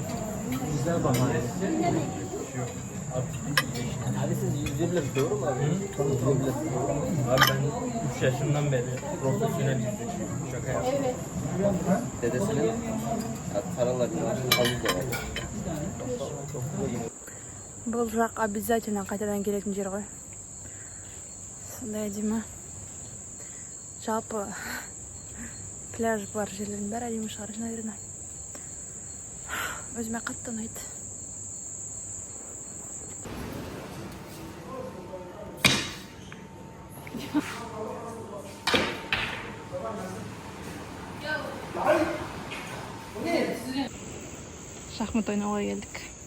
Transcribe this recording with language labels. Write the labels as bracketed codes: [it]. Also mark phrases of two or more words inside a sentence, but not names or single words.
[tr] Güzel bahane. Abi siz yüzebilir doğru mu abi? Yüzebilir. Abi ben 3 yaşından beri profesyonel yüzücüyüm. Şaka yapıyorum. Evet. Dedesinin paralarından havuz da var. [kk] Бұл жақ обязательно қайтадан келетін жер ғой. Сондай әдемі. Жалпы пляж бар жерлердің бәрі әдемі шығар, наверное. Өзіме қатты ұнайды. Шахмат ойнауға келдік.